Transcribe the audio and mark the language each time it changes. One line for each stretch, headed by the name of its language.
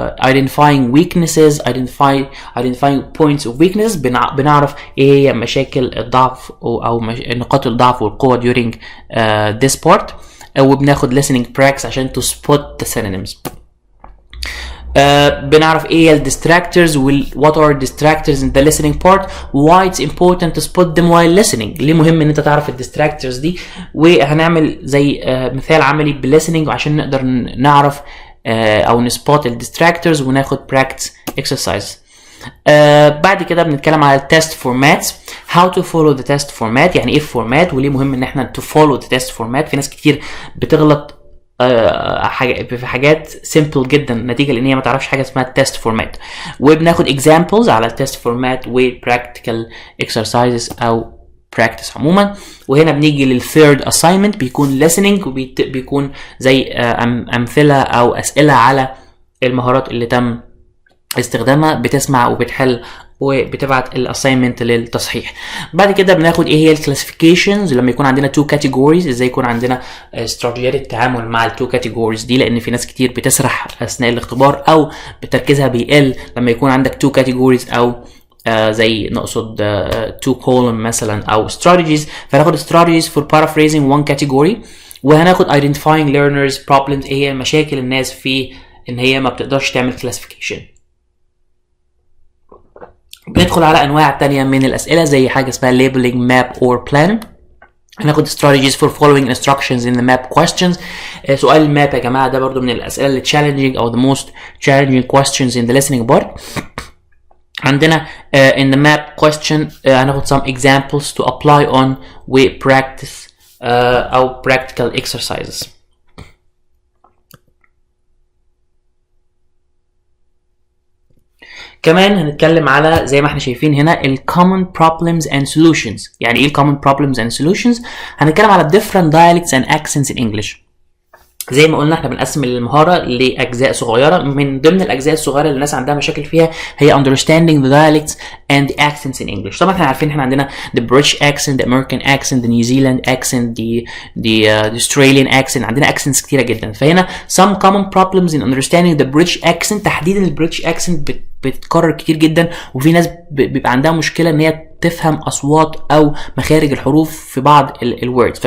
English: Identifying weaknesses، identifying points of weakness.
Arabic: بنعرف ايه هي مشاكل الضعف او نقاط الضعف والقوة
English: during this part.
Arabic: وبناخد
English: listening practice
Arabic: عشان
English: to spot the synonyms.
Arabic: بنعرف ايه هي
English: distractors what are distractors in the listening part, why it's important to spot them while listening.
Arabic: ليه مهم ان انت تعرف distractors دي، وهنعمل زي مثال عملي بالlistening عشان نقدر نعرف او نسبوت distractors وناخد
English: practice exercise.
Arabic: بعد كده بنتكلم على
English: test formats، how to follow the test format.
Arabic: يعني ايه format وليه مهم ان احنا
English: to follow the test format.
Arabic: في ناس كتير بتغلط في حاجات simple جدا نتيجه لان هي ما تعرفش حاجه اسمها test format. وبناخد examples على test format و
English: practical exercises
Arabic: او practice عموما. وهنا بنيجي للثيرد assignment، بيكون listening وبيكون زي امثله او اسئله على المهارات اللي تم استخدامها، بتسمع وبتحل وبتبعت الاساينمنت للتصحيح. بعد كده بناخد ايه هي الكلاسيفيكيشنز لما يكون عندنا تو كاتيجوريز، ازاي يكون عندنا استراتيجيات التعامل مع التو كاتيجوريز دي، لان في ناس كتير بتسرح اثناء الاختبار او تركيزها بيقل لما يكون عندك تو كاتيجوريز او زي نقصد تو كولوم مثلا او strategies. فناخد
English: strategies for paraphrasing one category،
Arabic: وهناخد
English: identifying learners problems،
Arabic: ايه هي مشاكل الناس في ان هي ما بتقدرش تعمل classification. بندخل على انواع تانية من الاسئله زي حاجه اسمها
English: labeling map or plan.
Arabic: هناخد
English: strategies for following instructions in the map questions.
Arabic: سؤال الماب يا جماعه ده برضو من الاسئله اللي
English: challenging او the most challenging questions in the listening part.
Arabic: عندنا
English: in the map question
Arabic: هناخد
English: some examples to apply on و practice او practical exercises.
Arabic: كمان هنتكلم على زي ما احنا شايفين هنا ال
English: common problems and solutions.
Arabic: يعني ايه ال
English: common problems and solutions؟
Arabic: هنتكلم على
English: different dialects and accents in English.
Arabic: زي ما قلنا احنا بنقسم المهارة لأجزاء صغيرة. من ضمن الأجزاء الصغيرة اللي الناس عندها مشاكل فيها هي
English: understanding the dialects and the accents in English.
Arabic: طبعا احنا عارفين احنا عندنا
English: the British accent, the American accent, the New Zealand accent, the Australian accent.
Arabic: عندنا accents كتيرة جدا. فهنا
English: some common problems in understanding the British accent.
Arabic: تحديدا ال British accent بتتكرر كتير جدا، وفي ناس بيبقى عندها مشكلة ان هي تفهم اصوات او مخارج الحروف في بعض الوردز.